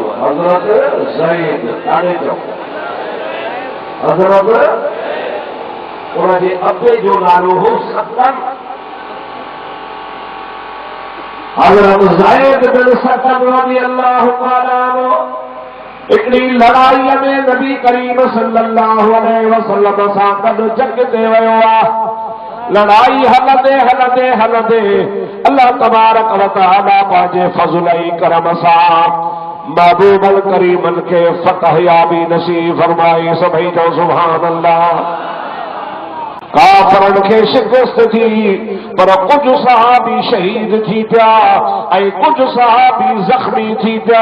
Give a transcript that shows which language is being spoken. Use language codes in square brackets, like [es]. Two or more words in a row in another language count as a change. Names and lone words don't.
[sd] हज़रत ज़ैद, ॾाढे चओ हज़रत, उनजे अबे जो नालो हो सकन। हज़रत ज़ैद बिन सकन [ar] رضي الله تعالى عنه [sd] हिकिड़ी लड़ाईअ में नबी करीम [ar] صلى الله عليه وسلم [sd] सां गॾु जंग ते वियो आहे। लड़ाई हलंदे हलंदे हलंदे [ar] الله تبارك وتعالى [sd] पंहिंजे फज़ल ऐं करम सां महबूबल करीमन खे फतह याबी नसीब फरमाई। सभई चओ [ar] سبحان الله. [sd] काफ़रनि खे शिकस्त थी, पर कुझु सहाबी शहीद थी पिया ऐं कुझु सहाबी ज़ख्मी थी पिया।